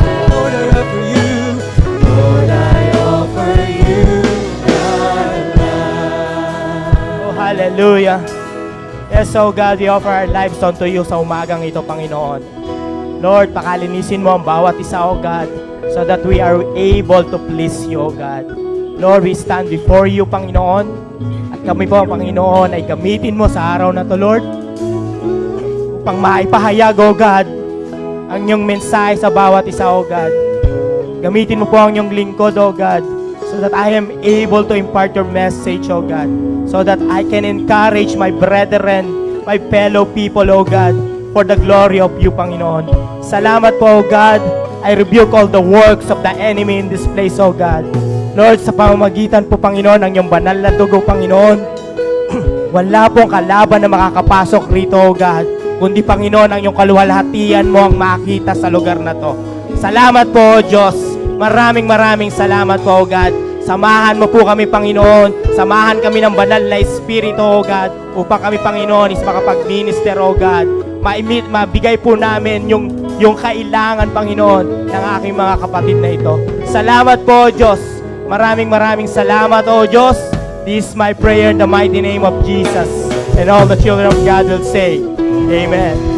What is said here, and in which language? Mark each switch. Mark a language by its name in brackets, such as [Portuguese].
[English] Lord, I offer you. Lord, I offer you my life. Oh, hallelujah. Yes, oh God, we offer our lives unto you [Filipino] sa umagang ito, [English] Panginoon. Lord, [Filipino] pakalinisin mo ang bawat isa, [English] oh God, so that we are able to please you, oh God. Lord, we stand before you, Panginoon. [Filipino] At kami po, Panginoon, ay gamitin mo sa araw na to, Lord, upang maipahayag, oh God, ang iyong mensahe sa bawat isa, oh God. Gamitin mo po ang iyong lingkod, oh God, [English] so that I am able to impart your message, O God, so that I can encourage my brethren, my fellow people, O God, for the glory of you, Panginoon. [Filipino] Salamat po, [English] O God. I rebuke all the works of the enemy in this place, O God. [Filipino] Lord, sa pamamagitan po, Panginoon, ng iyong banal na dugo, Panginoon, wala pong kalaban na makakapasok rito, O God, kundi, Panginoon, ang iyong kaluwalhatian mo ang makita sa lugar na to. Salamat po, O Diyos. Maraming salamat po, O God. Samahan mo po kami, Panginoon. Samahan kami ng banal na Espiritu, O God, upang kami, Panginoon, is makapag-minister, O God. Mabigay po namin yung kailangan, Panginoon, ng aking mga kapatid na ito. Salamat po, O Diyos. Maraming salamat, O Diyos. [English] This is my prayer in the mighty name of Jesus. And all the children of God will say, Amen.